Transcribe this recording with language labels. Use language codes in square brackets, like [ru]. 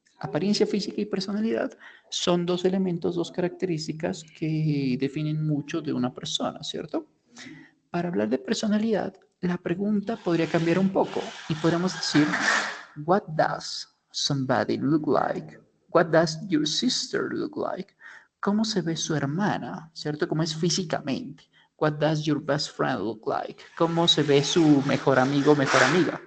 [es] Apariencia física y personalidad son dos elementos, dos características que definen mucho de una persona, ¿cierto? Para hablar de personalidad, la pregunta podría cambiar un poco y podríamos decir, [en] what does somebody look like? What does your sister look like? [es] ¿Cómo se ve su hermana? ¿Cierto? ¿Cómo es físicamente? [en] What does your best friend look like? [es] ¿Cómo se ve su mejor amigo o mejor amiga?